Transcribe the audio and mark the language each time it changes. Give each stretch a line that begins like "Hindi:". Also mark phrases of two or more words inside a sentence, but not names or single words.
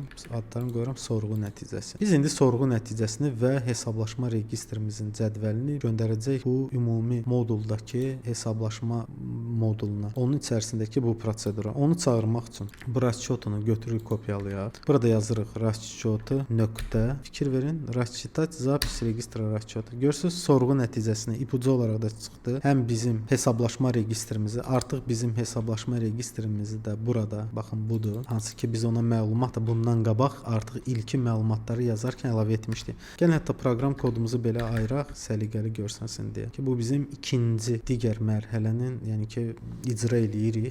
Azerbaijani: Adlarını qoyuram sorğu nəticəsi. Biz indi sorğu nəticəsini və hesablaşma registrimizin cədvəlini göndərəcəyik bu ümumi moduldakı hesablaşma moduluna. Onun içərisindəki bu prosedura. Onu çağırmaq üçün bu расчетunu götürürük, kopyalayaq. Burada yazırıq расчеты nöqtə. Fikir verin.
Russian: Рассчитать запись регистра расчета.
Azerbaijani: Görürsüz, sorğu nəticəsini ipucu olaraq da çıxdı. Həm bizim hesablaşma registrimizi, artıq bizim hesablaşma registrimizi də burada, baxın budur. Hansı ki biz ona məlumat da bundan qabaq artıq ilkin məlumatları yazarkən əlavə etmişdik. Gəlin hətta proqram kodumuzu belə ayıraq, səliqəli görsənsin deyə ki, bu bizim ikinci digər mərhələnin, yəni ki, icra eləyirik.